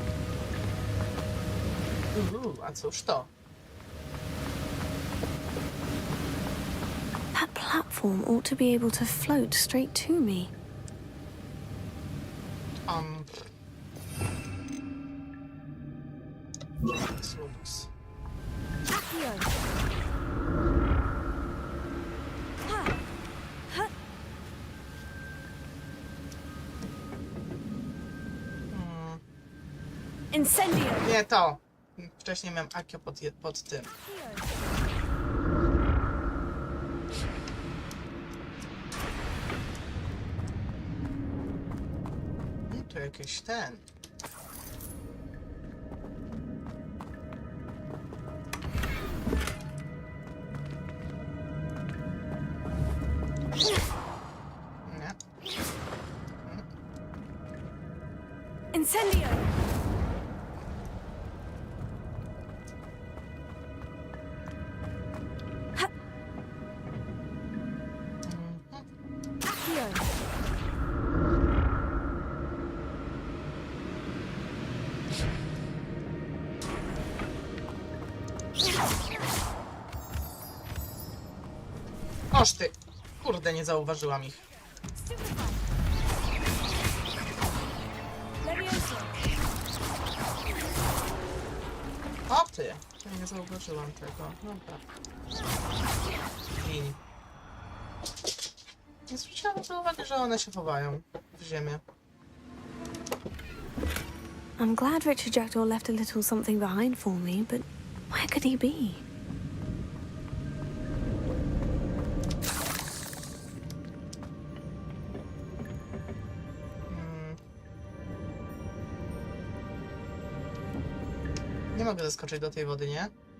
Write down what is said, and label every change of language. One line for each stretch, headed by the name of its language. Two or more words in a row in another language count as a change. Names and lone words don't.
Polish: A cóż to?
English: platform ought to be able to float straight to me.
Polish: Slums. Accio. Incendio. Nie to. Wcześniej miałem Akio pod tym. To jakiś ten. Nie. Incendio. Accio. Oż ty. Kurde, nie zauważyłam ich. Levioso. O ty. Ja nie zauważyłam tego. Dobra. Gin. Nie zwróciłam uwagi, że one się chowają w ziemię.
English: I'm glad Richard Jackdaw left a little something behind for me, but where could he be?
Polish: Nie mogę zaskoczyć do tej wody, nie?